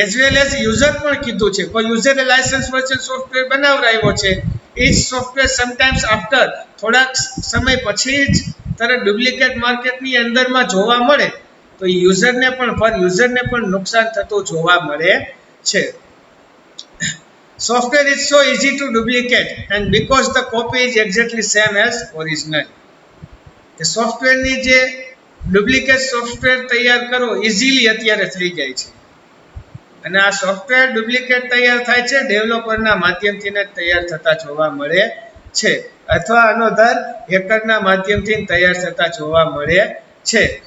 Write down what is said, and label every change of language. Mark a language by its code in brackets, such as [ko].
[gu] As well as user પણ કીધું છે કોઈ યુઝરે લાયસન્સ વર્ઝન સોફ્ટવેર બનાવરાયો છે એ જ સોફ્ટવેર સમટાઈમ્સ આફ્ટર થોડાક સમય પછી જ તરત ડુપ્લિકેટ માર્કેટની અંદરમાં જોવા મળે તો એ યુઝરને પણ નુકસાન થતું જોવા મળે છે. [en] Software is so easy to duplicate and because the copy is exactly same as original. [gu] કે સોફ્ટવેરની જે ડુપ્લિકેટ સોફ્ટવેર તૈયાર કરો ઇઝીલી અત્યારે થઈ જાય છે અને આ સોફ્ટવેર ડુપ્લિકેટ તૈયાર થાય છે ડેવલપરના માધ્યમથી જ તૈયાર થતા જોવા મળે છે અથવા અનોધર હેકરના માધ્યમથી તૈયાર થતા જોવા મળે છે.